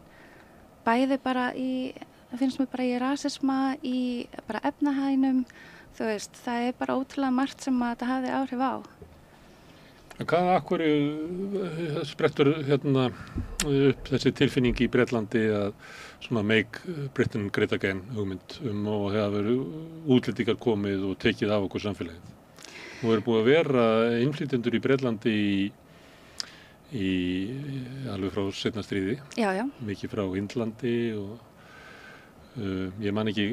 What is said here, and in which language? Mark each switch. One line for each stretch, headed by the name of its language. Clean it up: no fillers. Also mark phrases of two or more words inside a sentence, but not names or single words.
Icelandic: Bæði bara það finnst mér bara í rasisma, í bara efnahægnum, þú veist, það er bara ótrúlega margt sem að þetta hafði áhrif á. En hvað hverju sprettur upp þessi tilfinning í Bretlandi að svona
English: make Britain great again
Icelandic: hugmynd og það verið útlendingar komið og tekið af okkur samfélagið? Nú búið að vera innflytjendur í Bretlandi í alveg frá seinna stríði. Já. Mikið frá Indlandi og ég man ekki